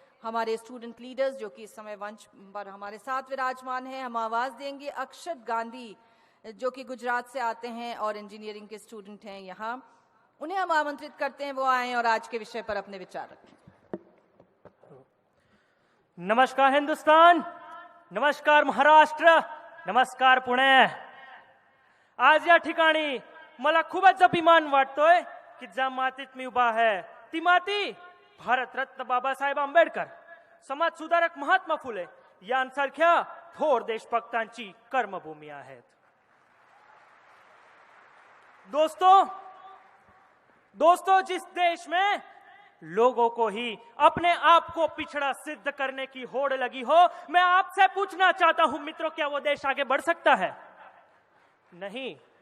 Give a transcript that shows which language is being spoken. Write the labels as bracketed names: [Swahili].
[Hindi] हमारे student leaders जो कि इस समय मंच पर हमारे साथ विराजमान हैं, हम आवाज देंगे अक्षत गांधी जो कि गुजरात से आते हैं और इंजीनियरिंग के स्टूडेंट हैं। यहाँ उन्हें हम आमंत्रित करते हैं वो आए और आज के विषय पर अपने विचार रखें। [Marathi] नमस्कार हिंदुस्तान, नमस्कार महाराष्ट्र, नमस्कार पुणे। आज या ठिकाणी मला खूपच अभिमान वाटतोय की ज्या मातीत मी उभा आहे ती माती भारतरत्न बाबासाहेब आंबेडकर, समाज सुधारक महात्मा फुले यांसारख्या थोर देशभक्तांची कर्मभूमी आहेत। [Hindi] दोस्तों जिस देश में लोगों को ही अपने आप को पिछड़ा सिद्ध करने की होड़ लगी हो, मैं आपसे पूछना चाहता हूं मित्रों, क्या वो देश आगे बढ़ सकता है? नहीं।